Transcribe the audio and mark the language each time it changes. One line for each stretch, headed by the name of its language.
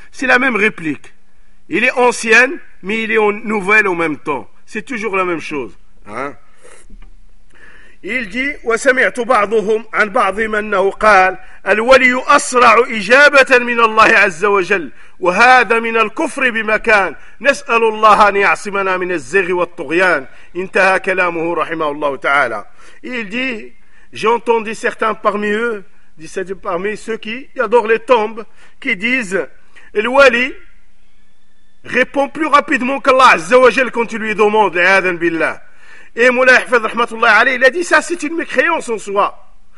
French: C'est la même réplique. Il est ancienne, mais il est nouvelle en même temps. C'est toujours la même chose. Hein? Il dit
Arabic: وسمعت بعضهم عن بعضهم انه قال الولي اسرع اجابه من الله عز وجل وهذا من الكفر بمكان نسال الله ان يعصمنا من الزيغ والطغيان انتهى كلامه رحمه الله تعالى.
French: Il dit j'ai entendu certains parmi eux, c'est-à-dire parmi ceux qui adorent les tombes, qui disent le wali répond plus rapidement qu'Allah
Arabic: عز وجل
French: quand il lui demande,
Arabic: اعاذن بالله.
French: Et Moulay Hafid
Arabic: rahmatullah alayhi,
French: il a dit ça, c'est une mécréance en soi.